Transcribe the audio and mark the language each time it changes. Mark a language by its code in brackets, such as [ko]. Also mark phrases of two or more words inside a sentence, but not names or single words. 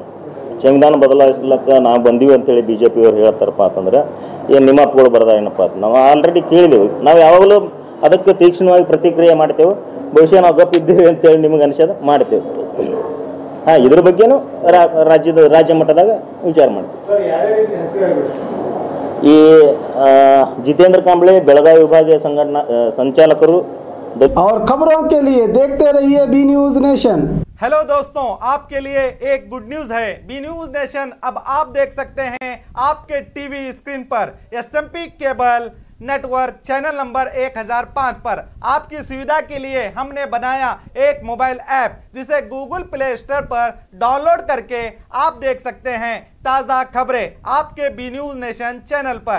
[kn] ಸಂವಿಧಾನ ಬದಲಾಯಿಸ್ಲಕ್ಕ ನಾವು ಬಂದೀವಿ ಅಂತೇಳಿ BJP ಅವ್ರು ಹೇಳ್ತಾರಪ್ಪ ಅಂತಂದ್ರೆ ಏನು ನಿಮ್ಮ ಅಪ್ಪಗಳು ಬರ್ದ ಏನಪ್ಪ ಅಂತ ನಾವು ಆಲ್ರೆಡಿ ಕೇಳಿದೆವು. ನಾವು ಯಾವಾಗಲೂ ಅದಕ್ಕೆ ತೀಕ್ಷ್ಣವಾಗಿ ಪ್ರತಿಕ್ರಿಯೆ ಮಾಡ್ತೇವೆ. ಬಹುಶಃ ನಾವು ಗಪ್ಪಿದ್ದೀವಿ ಅಂತೇಳಿ ನಿಮಗೆ ಅನಿಸೋದು ಮಾಡ್ತೇವೆ. ಇದ್ರ ಬಗ್ಗೆನೂ ರಾಜ್ಯ ಮಟ್ಟದಾಗ ವಿಚಾರ ಮಾಡ್ತೀವಿ. ಈ ಜಿತೇಂದ್ರ ಕಾಂಬಳೆ ಬೆಳಗಾವಿ ವಿಭಾಗೀಯ ಸಂಘಟನಾ ಸಂಚಾಲಕರು। [hi] और खबरों के लिए देखते रहिए बी न्यूज नेशन। हेलो दोस्तों, आपके लिए एक [en] good news [hi] है। बी न्यूज नेशन अब आप देख सकते हैं आपके [en] TV screen [hi] पर SMP [en] cable network channel number [hi] 1005 पर। आपकी सुविधा के लिए हमने बनाया एक [en] mobile app [hi] जिसे गूगल प्ले स्टोर पर डाउनलोड करके आप देख सकते हैं ताज़ा खबरें आपके बी न्यूज नेशन चैनल पर।